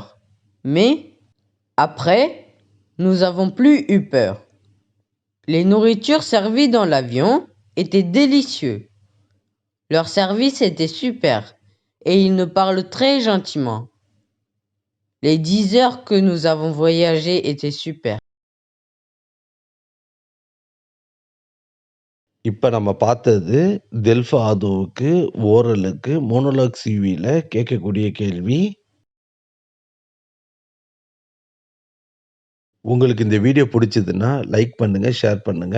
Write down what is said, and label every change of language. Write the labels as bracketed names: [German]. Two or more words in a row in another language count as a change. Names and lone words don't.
[French] Mais, après, nous n'avons plus eu peur. Les nourritures servies dans l'avion étaient délicieux. Leur service était super et ils nous parlent très gentiment. Les 10 heures que nous avons voyagé étaient super. [Tamil] இப்ப நம்ம பார்த்தது டெல்ஃபாதோவுக்கு ஓரலுக்கு [French] monologue suivi [Tamil] கேட்கக்கூடிய கேள்வி. உங்களுக்கு இந்த வீடியோ பிடிச்சதுன்னா லைக் பண்ணுங்க, ஷேர் பண்ணுங்க.